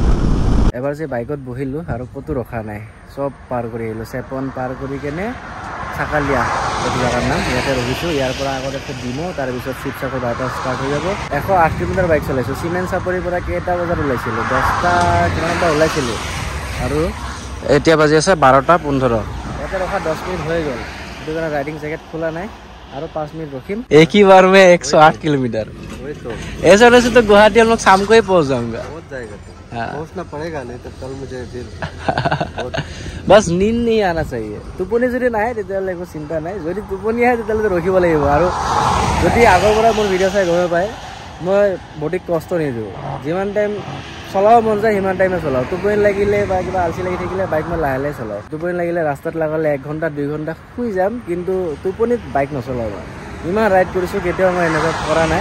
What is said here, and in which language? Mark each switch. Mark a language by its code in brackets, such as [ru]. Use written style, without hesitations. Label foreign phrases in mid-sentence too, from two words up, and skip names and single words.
[as] এবাৰ যে বাইকত বহিলোঁ আৰু ক'তো ৰখা নাই চব পাৰ কৰি আহিলোঁ চেপন পাৰ কৰি কেনে চাকালিয়া এইটো জেগাৰ নাম ইয়াতে ৰখিছোঁ ইয়াৰ পৰা আগত আছে ডিমো তাৰপিছত শিৱসাগৰ বাইপাছ ষ্টাৰ্ট হৈ যাব 108 কিলোমিটাৰ বাইক চলাইছোঁ চিমেণ্ট চাপৰিৰ পৰা কেইটা বজাত ওলাইছিলোঁ 10টা কিমানটা ওলাইছিলোঁ আৰু এতিয়া বাজি আছে 12:15 ইয়াতে ৰখা 10 মিনিট হৈ গ'ল সেইটো কাৰণে [en] riding jacket [as] খোলা নাই [hi] और 5 मिनट रुकिम एक ही बार में 108 किलोमीटर ऐसा वैसे तो गुवाहाटी हम लोग शाम को ही पहुंच जाऊंगा पहुंचना पड़ेगा नहीं तो कल मुझे फिर बस नींद नहीं आना चाहिए [as] टुपनी যদি নাই তেতিয়ালে একো চিন্তা নাই যদি টুপনি আহে তেতিয়ালে ৰখিব লাগিব আৰু যদি আগৰ পৰা মোৰ ভিডিও চাই গম পায় মই বডিক কষ্ট নিদিও যিমান টাইম চলাও মন যায় সিমান টাইমে চলাও টুপনি লাগিলে বা কিবা আলসি লাগি থাকিলে বাইক মই লাহে লাহে চলাও টুপনি লাগিলে ৰাস্তাত লাগালে 1 ঘণ্টা 2 ঘণ্টা শুই যাম কিন্তু টুপনিত বাইক নচলাও ইমান ৰাইড কৰিছোঁ কেতিয়াও মই এনেকুৱা কৰা নাই